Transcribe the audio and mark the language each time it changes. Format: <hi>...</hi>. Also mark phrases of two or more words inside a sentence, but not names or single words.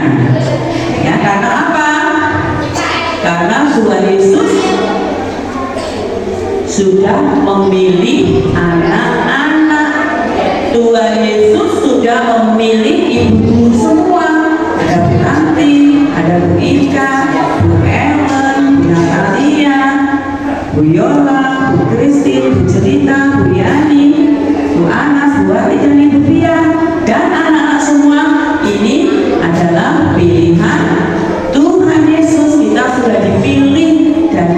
<id>Ya, karena apa? Karena Tuhan Yesus sudah memilih anak-anak. Tuhan Yesus sudah memilih ibu semua. Ada Bu Tanti, ada Bu Ika, Bu Ellen, Bu Natalia, Bu Yola, Bu Christine, Bu Cerita, Bu Yani, Bu Anas, Bu Arijani, Bu Pia, dan anak-anak semua. Ini adalah pilihan Tuhan Yesus. Kita sudah dipilih</id>